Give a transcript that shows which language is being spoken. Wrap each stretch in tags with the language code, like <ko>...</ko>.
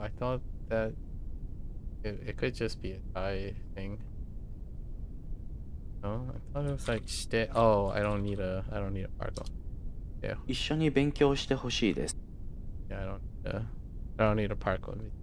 <en>I thought that it could just be a Thai thing. No, I thought it was like stay. Oh, I don't need a particle. Yeah.</en> <ja>一緒に勉強してほしいです。</ja> <en>Yeah, I don't need a particle.</en>